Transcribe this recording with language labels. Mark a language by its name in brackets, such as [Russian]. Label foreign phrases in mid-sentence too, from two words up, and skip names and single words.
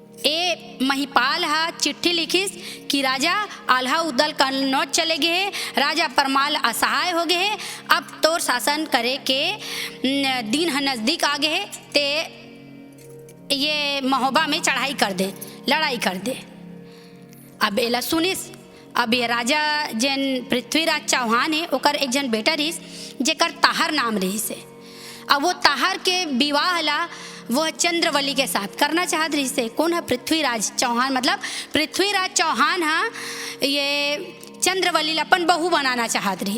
[Chhattisgarhi] ए महिपाल हा चिट्ठी लिखिस कि राजा आल्हा उदल कन्नौज चले गए है, राजा परमाल असहाय हो गए है, अब तोर शासन करे के दिन ह नज़दीक आ गए है, ते ये महोबा में चढ़ाई कर दे, लड़ाई कर दे। अब एला सुनिस। अब ये राजा जन पृथ्वीराज चौहान है ओकर एक जन बेटा रहीस जेकर ताहर नाम रहीस है। अब वो ताहर के विवाह ला वो चंद्रवली के साथ करना चाहत रही से। कौन है? पृथ्वीराज चौहान। मतलब पृथ्वीराज चौहान हा ये चंद्रवली अपन बहू बनाना चाहत रही।